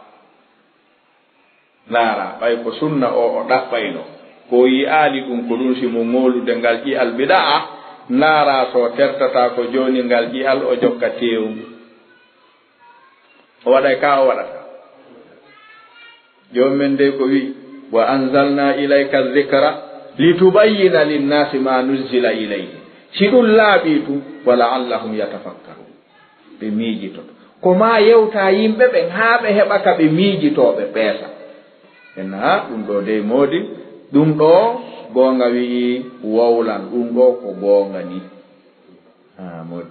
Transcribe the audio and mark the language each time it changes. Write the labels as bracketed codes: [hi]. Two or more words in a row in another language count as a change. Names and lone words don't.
[ff] laara ɓay ko sunna o ɗaɓɓayno ko yi'aali ɗum ko ɗum simo ŋoolude ngal ƴi'al bidaa laara so tertata ko jooni ngal ƴi'al o jokka teewu o waɗay ka o waɗata jooni men de ko wi [ar] وأنزلنا إليك الذكر لتبين للناس ما نزل إليه [ff] si ɗum laaɓii tum [ar] ولعلهم يتفكرون [ff] ɓe miijitoto ko ma yewta yimɓe ɓen haa ɓe heɓa ka ɓe miijitooɓe peesa en ha ɗum ɗo dey moodi ɗum ɗo goonga wi'i wowlan ɗum ɗo ko goonga ni moodi